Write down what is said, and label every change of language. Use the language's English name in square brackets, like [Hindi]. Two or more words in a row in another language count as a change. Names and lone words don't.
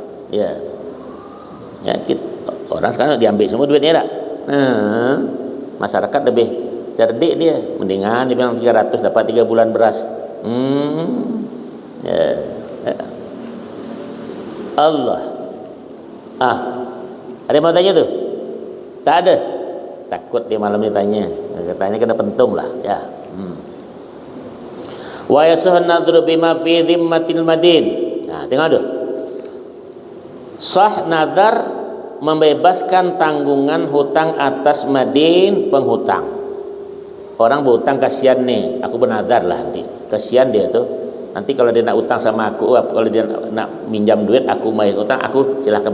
[Malay] Ya, orang sekarang diambil semua duitnya tak? Masyarakat lebih cerdik dia. Mendingan dia bilang 300 dapat 3 bulan beras. Allah. Ada yang mau tanya tuh? Tak ada. Takut dia malam ni tanya. Katanya kena pentung lah ya. [Arabic] ويصح النذر بما في ذمة المدين. [Malay] Tengok tu. Sah nadar membebaskan tanggungan hutang atas madin penghutang. Orang berhutang kasihan nih, aku bernadar lah nanti. Kasihan dia tuh. Nanti kalau dia nak utang sama aku, kalau dia nak minjam duit, aku bayar utang, aku silakan.